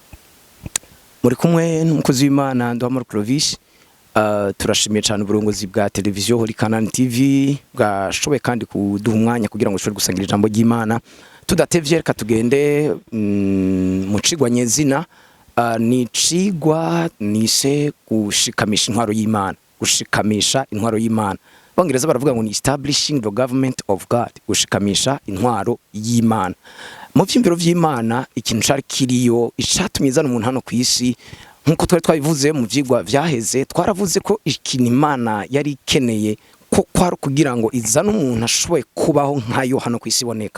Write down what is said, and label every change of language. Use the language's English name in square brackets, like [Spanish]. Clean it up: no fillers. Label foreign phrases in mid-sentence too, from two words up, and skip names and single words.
[Rundi] Muri kumwe n'umukozi w'Imana Past Clovis turashimiye cyane uburongozi bwa televiziyo CANAAN TV bwashoboye kandi kuduha umwanya kugira ngo dushobore gusangira ijambo ry'Imana tudatevye. Reka tugende mu cigwa nyezina ni cigwa nise gushikamisha intwaro y'Imana. Gushikamisha intwaro y'Imana Bongereza baravuga ngo ni [English] establishing the government of God. [Rundi] Gushikamisha intwaro y'Imana mu vyimviro vy'Imana ikintu cari kiriyo icatumye izana umuntu hano ku isi nkuko twari twabivuze mu vyigwa vyaheze twaravuze ko ikintu Imana yari ikeneye ko kwari kugira ngo izana umuntu ashoboye kubaho nkayo hano ku isi iboneka.